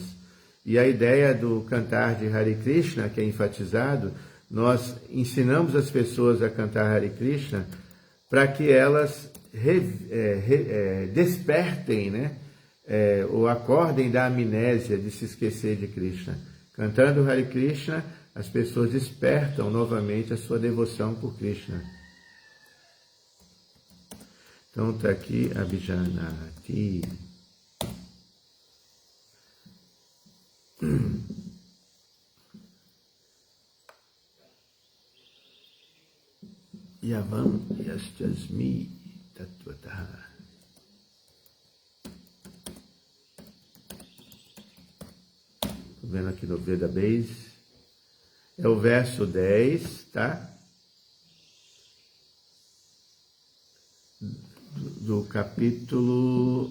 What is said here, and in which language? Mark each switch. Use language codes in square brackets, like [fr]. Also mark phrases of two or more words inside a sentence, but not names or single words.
[pt] E a ideia do cantar de Hare Krishna, que é enfatizado, nós ensinamos as pessoas a cantar Hare Krishna para que elas despertem, né, ou acordem da amnésia de se esquecer de Krishna. Cantando Hare Krishna, as pessoas despertam novamente a sua devoção por Krishna. Então está aqui Abhijanati. [sa] यावान् यश्चास्मि तत्त्वतः. [pt] Estou vendo aqui no Veda Base. É o verso 10, tá? Do capítulo...